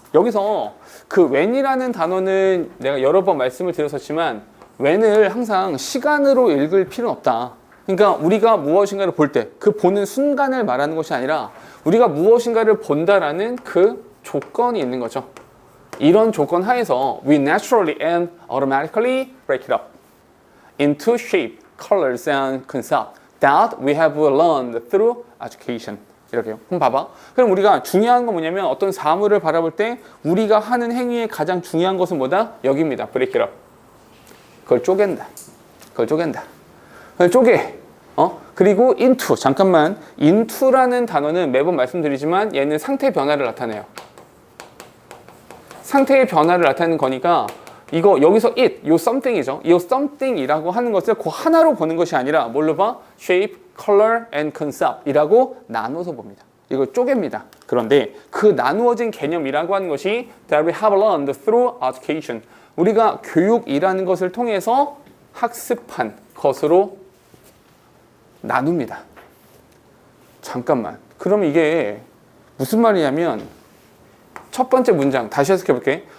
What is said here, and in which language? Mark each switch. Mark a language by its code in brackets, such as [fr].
[ko] 여기서 그 when이라는 단어는 내가 여러 번 말씀을 드렸었지만 when을 항상 시간으로 읽을 필요는 없다. 그러니까 우리가 무엇인가를 볼 때 그 보는 순간을 말하는 것이 아니라 우리가 무엇인가를 본다라는 그 조건이 있는 거죠. 이런 조건 하에서 [en] we naturally and automatically break it up into shape, colors and concept that we have learned through education. [ko] 이렇게요. 그럼 봐봐. 그럼 우리가 중요한 건 뭐냐면 어떤 사물을 바라볼 때 우리가 하는 행위의 가장 중요한 것은 뭐다? 여기입니다. [en] break it up. [ko] 그걸 쪼갠다. 그걸 쪼갠다. 그걸 쪼개. 그리고 into. 잠깐만. into라는 단어는 매번 말씀드리지만 얘는 상태 변화를 나타내요. 상태의 변화를 나타내는 거니까 이거 여기서 it, 요 something이죠. 이 something이라고 하는 것을 그 하나로 보는 것이 아니라 뭘로 봐? [en] shape, color and concept [ko] 이라고 나눠서 봅니다. 이걸 쪼갭니다. 그런데 그 나누어진 개념이라고 하는 것이 [en] that we have learned through education. [ko] 우리가 교육이라는 것을 통해서 학습한 것으로 나눕니다. 잠깐만. 그럼 이게 무슨 말이냐면 첫 번째 문장 다시 해석해 볼게.